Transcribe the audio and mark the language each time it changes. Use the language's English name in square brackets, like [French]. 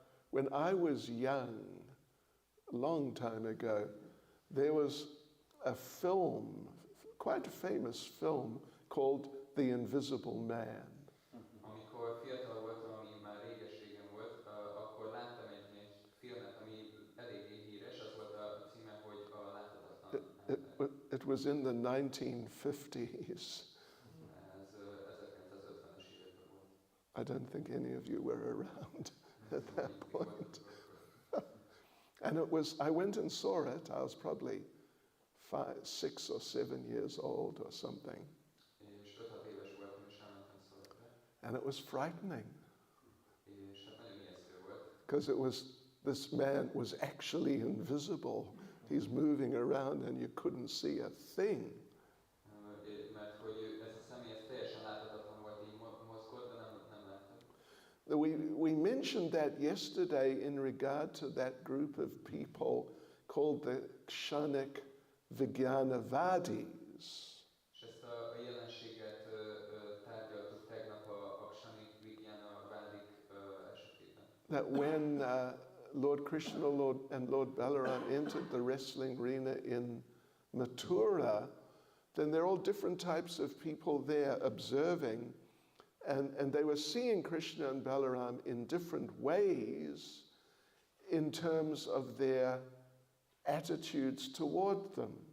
[English] when I was young, a long time ago, there was a film, quite a famous film, called The Invisible Man. [Hungarian] Amikor fiatal voltam, ami már réges-régen volt, akkor láttam egy filmet, ami eléggé híres, az volt a címe, hogy a láthatatlan ember. [English] It was in the 1950s. [Hungarian] Ez 1950-es években volt. [English] I don't think any of you were around at that point. And I went and saw it. I was probably 6 or 7 years old or something. [Hungarian] És 5-6 éves voltam, és elmentem Szolnokra. [English] And it was frightening [Hungarian] És hát nagyon ijesztő volt. [English] because this man was actually invisible. He's moving around and you couldn't see a thing. [Hungarian] Mert hogy ez a személy ez teljesen láthatatlan volt, így mozgott, de nem láttam. [English] We mentioned that yesterday in regard to that group of people called the Kshanik Vijnanavadis. [Hungarian] És ezt a jelenséget tárgyaltuk tegnap a Kshanik Vijnanavádik esetében. [English] That when Lord Krishna and Lord Balaram entered the wrestling arena in Mathura, then there are all different types of people there observing, and they were seeing Krishna and Balaram in different ways in terms of their attitudes toward them.